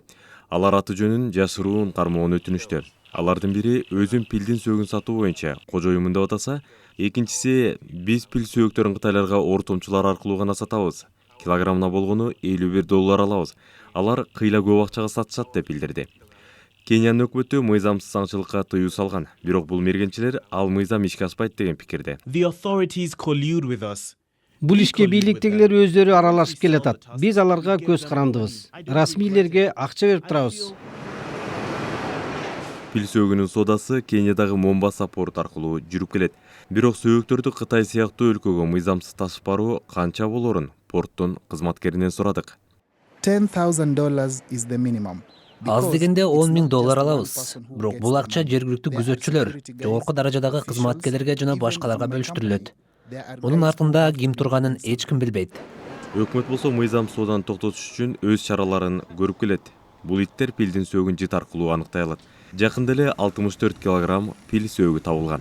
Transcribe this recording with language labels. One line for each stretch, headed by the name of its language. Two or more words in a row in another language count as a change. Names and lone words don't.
Kyrgyz: Алар аты жөнүн жашыруун кармоон өтүнүштү. Алардын бири өзүн пилдин сөөгүн сатуу боюнча кожоюмун деп атаса, экинчиси биз пил сөөктөрүн кытайларга ортомчулар аркылуу гана сатабыз. Килограммына болгону $51 алабыз. Алар кыйла көп акчага сатышат деп билдирди. Кениянын өкмөтү мыйзамсыз аңчылыкка тыюу салган. Бирок бул мергенчилер ал мыйзам ишке ашпайт деген пикирде.
English: The authorities collude with us.
Kyrgyz: Бул ишке бийликтегилер өздөрү аралашып келатат. Биз аларга көз карандыбыз. Расмийлерге акча берип турабыз. Пил сөөгүнүн содасы Кениядагы Момбаса порт аркылуу жүрүп келет. Бирок сөөктөрдү Кытай сыяктуу өлкөгө мыйзамсыз ташып баруу канча болорун порттун кызматкеринен сурадык.
English: $10,000 is the minimum.
Kyrgyz: Аз дегенде $10,000 алабыз. Бирок бул акча жергиликтүү күзөтчүлөр, жогорку даражадагы кызматкерлерге жана башкаларга бөлүштүрүлөт. Мунун артында ким турганын эч ким билбейт. Өкмөт болсо мыйзам сооданы токтотуш үчүн өз чараларын көрүп келет. Бул иттер пилдин сөөгүн жит аркылуу аныктай алат. Жакында эле 64 килограмм пил сөөгү табылган.